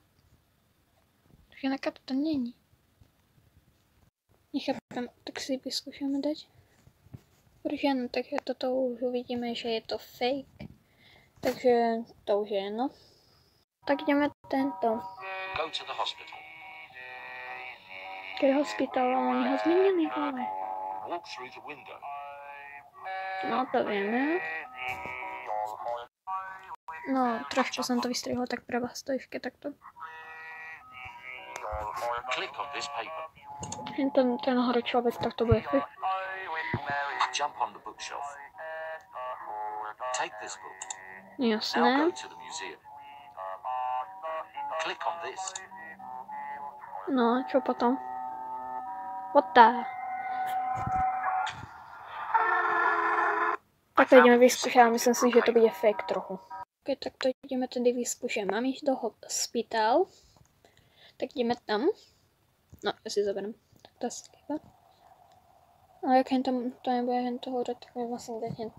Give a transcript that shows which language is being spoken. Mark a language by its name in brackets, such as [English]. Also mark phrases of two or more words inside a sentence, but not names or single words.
[Slovak] Žiadna karta to není. Nechápem, tak si vyskúšame dať. Protože áno, takže toto už uvidíme, že je to fake. Takže to už je jedno. Tak ideme tento. [English] Go to the hospital. [Slovak] Keď hospital, oni ho zmenili v hlave. [English] Walk through the window. [Slovak] No to vieme. No, trošku som to vystrihla tak pre vás, to ešte takto. [English] Click on this paper. [Slovak] Ten hore človek, tak to bude fake. [English] Jump on the bookshelf. Take this book. Now [Slovak] Jasné. [English] go to the museum. Click on this. [Slovak] No, čo potom? [English] What the... [Slovak] Tak to ideme vyskúšať, ale myslím si, že to bude fake trochu. Ok, tak to ideme tedy vyskúšať. Mám ísť do hospital. Tak ideme tam. No, ja si zoberiem. Tak to asi chyba. Ale jak to nebude hen to hore, tak mi vlastne dať hen.